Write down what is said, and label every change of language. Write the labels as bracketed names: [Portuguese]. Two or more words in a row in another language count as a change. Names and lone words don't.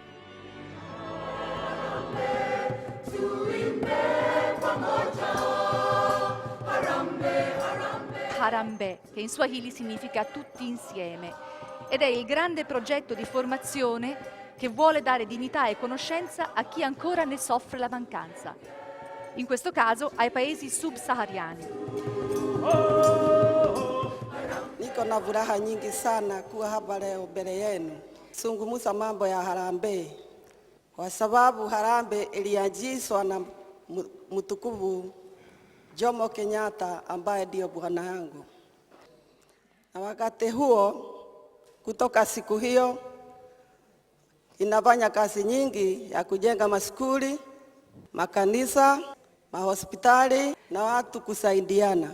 [Italian] Harambee, che in Swahili significa tutti insieme, ed è il grande progetto di formazione che vuole dare dignità e conoscenza a chi ancora ne soffre la mancanza, in questo caso ai paesi subsahariani. [Swahili] Niko na furaha nyingi sana kuwa hapa leo mbele yenu zungumza mambo ya harambee, kwa sababu harambee ilianzishwa na mtukufu Jomo Kenyatta ambaye ndio bwana yangu, na wakati huo kutoka siku hiyo inafanya kazi nyingi ya kujenga maskuli, makanisa, mahospitali na watu kusaidiana.